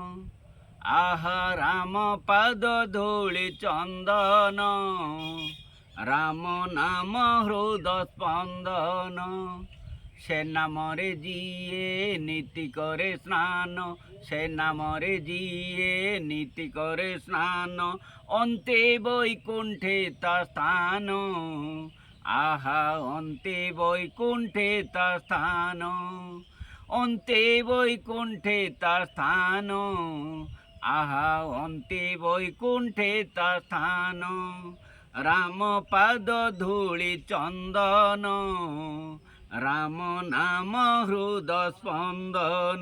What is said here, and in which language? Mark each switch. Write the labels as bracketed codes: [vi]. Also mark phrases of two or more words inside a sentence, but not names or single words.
[or] ଆହା ରାମ ପାଦ ଧୂଳି ଚନ୍ଦନ, ରାମ ନାମ ହୃଦ ସ୍ପନ୍ଦନ। ସେ ନାମରେ ଯିଏ ନୀତି କରେ ସ୍ନାନ, ସେ ନାମରେ ଯିଏ ନୀତି କରେ ସ୍ନାନ। ଅନ୍ତେ ବୈକୁଣ୍ଠେ ତା ସ୍ଥାନ, [bn] আহা অন্তে বৈকুণ্ঠে তার স্থান, অন্তে বৈকুণ্ঠে তার স্থান, আহা অন্তে বৈকুণ্ঠে তার স্থান। রাম পাদ ধূলি চন্দন, রাম নাম হৃদ স্পন্দন।